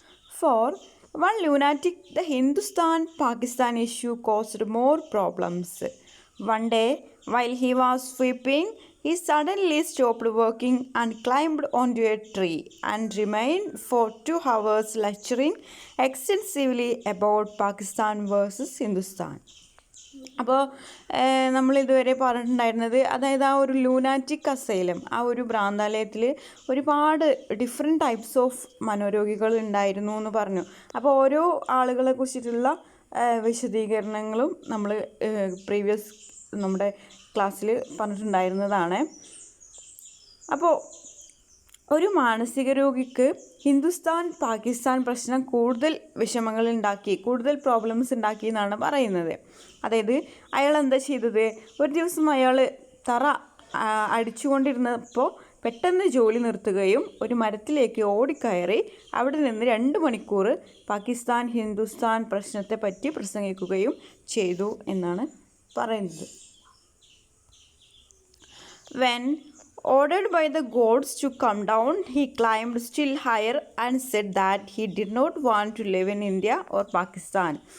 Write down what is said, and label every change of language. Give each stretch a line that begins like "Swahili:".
English: For one lunatic, the Hindustan-Pakistan issue caused more problems. One day, while he was sweeping, he suddenly stopped working and climbed onto a tree and remained for 2 hours lecturing extensively about Pakistan versus Hindustan.
Malayalam: അപ്പോൾ നമ്മളിതുവരെ പറഞ്ഞിട്ടുണ്ടായിരുന്നത് അതായത് ആ ഒരു ലൂനാറ്റിക് asylum, ആ ഒരു ഭ്രാന്താലയത്തിൽ ഒരുപാട്
English: different types of
Malayalam: മനോരോഗികൾ ഉണ്ടായിരുന്നു എന്ന് പറഞ്ഞു. അപ്പോൾ ഓരോ ആളുകളെ കുറിച്ചിട്ടുള്ള വിശദീകരണങ്ങളും നമ്മൾ പ്രീവിയസ് നമ്മുടെ ക്ലാസ്സിൽ പറഞ്ഞിട്ടുണ്ടായിരുന്നതാണ്. അപ്പോൾ ഒരു മാനസിക രോഗിക്ക് ഹിന്ദുസ്ഥാൻ പാകിസ്ഥാൻ പ്രശ്നം കൂടുതൽ വിഷമങ്ങൾ ഉണ്ടാക്കി, കൂടുതൽ പ്രോബ്ലംസ് ഉണ്ടാക്കി എന്നാണ് പറയുന്നത്. അതായത് അയാൾ എന്താ ചെയ്തത്, ഒരു ദിവസം അയാൾ തറ അടിച്ചുകൊണ്ടിരുന്നപ്പോൾ പെട്ടെന്ന് ജോലി നിർത്തുകയും ഒരു മരത്തിലേക്ക് ഓടിക്കയറി അവിടെ നിന്ന് 2 മണിക്കൂർ പാകിസ്ഥാൻ ഹിന്ദുസ്ഥാൻ പ്രശ്നത്തെ പറ്റി പ്രസംഗിക്കുകയും ചെയ്തു എന്നാണ് പറയുന്നത്.
English: When ordered by the gods to come down, he climbed still higher and said that he did not want to live in India or Pakistan.